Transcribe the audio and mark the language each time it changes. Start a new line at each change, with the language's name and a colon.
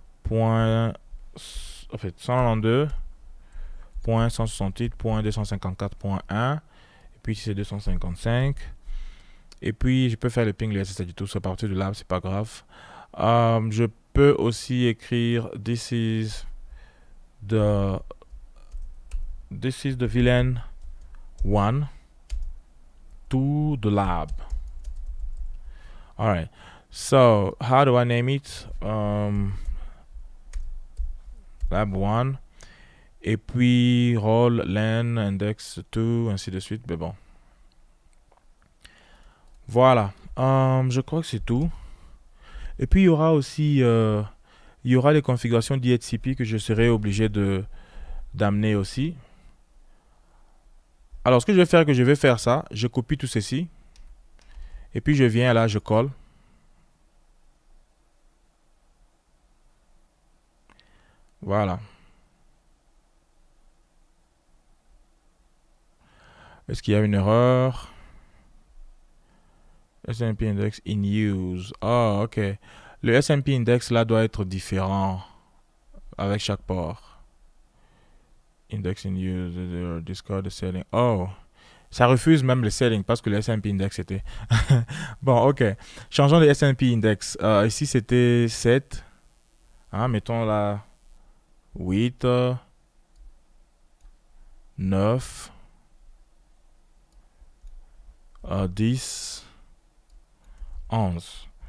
French: En fait, 192.168.254.1 et puis c'est 255 et puis je peux faire le ping le SSH du tout à partir de là, c'est pas grave. Je peux aussi écrire
English: this is the VLAN 1 to the lab. All right, so how do I name it?
French: Lab 1 et puis role len index 2 ainsi de suite. Mais bon, voilà. Je crois que c'est tout. Et puis il y aura aussi il y aura les configurations DHCP que je serai obligé d'amener aussi. Alors ce que je vais faire, ça, je copie tout ceci et puis je viens là, je colle. Voilà. Est-ce qu'il y a une erreur?
English: SMP index in use.
French: Ah, ok. Le SMP index là doit être différent avec chaque port.
English: Index in use, discard the setting.
French: Oh, ça refuse même le setting parce que le SMP index était. Bon, ok. Changeons le SMP index. Ici c'était 7. Mettons là 8, 9, 10, 11.